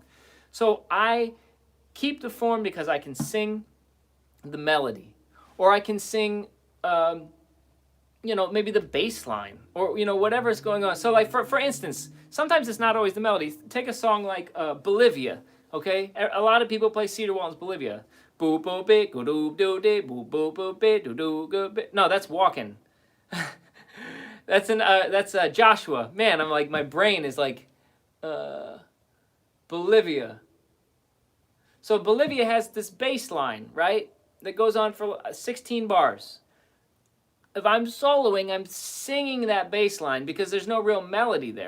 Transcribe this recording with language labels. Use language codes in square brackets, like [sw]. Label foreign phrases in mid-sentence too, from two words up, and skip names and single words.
[en] So I keep the form because I can sing the melody, or I can sing, you know, maybe the bass line, or, you know, whatever's going on. So like, for instance, sometimes it's not always the melody. Take a song like Bolivia, okay? A lot of people play Cedar Walton's Bolivia. Boo boo be go doo doo de boo boo boo be doo doo go be. No, that's Walking. That's Joshua. Man, I'm like, my brain is like Bolivia. So Bolivia has this bass line, right? That goes on for 16 bars. If I'm soloing, I'm singing that bass line because there's no real melody there.